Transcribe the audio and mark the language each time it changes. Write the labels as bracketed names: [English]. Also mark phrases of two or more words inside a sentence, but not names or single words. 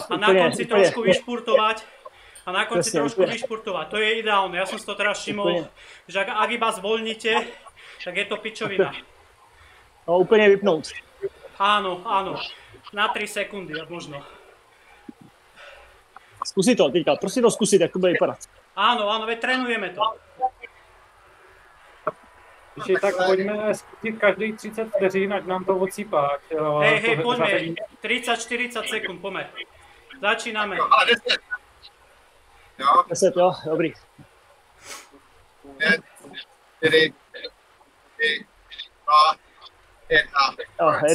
[Slovak] a na konci trošku vyšpurtovať. To je ideálne. Ja som si to teraz všimol, že ak iba zvolníte, tak je to pičovina. [Czech] No, úplně vypnout. [Slovak] Áno, áno. Na 3 sekundy, možno. [Czech] Zkusi to teďka, prosím to zkusit, jak to bude vypadat. [Slovak] Áno, áno, veď trénujeme to. [Czech] Když tak pojďme zkusit každý 30 vteřin, ať nám to odsýpá. [Slovak] Hej, poďme. 30-40 sekúnd, poďme. Začíname. [Czech] 10, jo, dobrý. 5, 4, 3, 2, 1.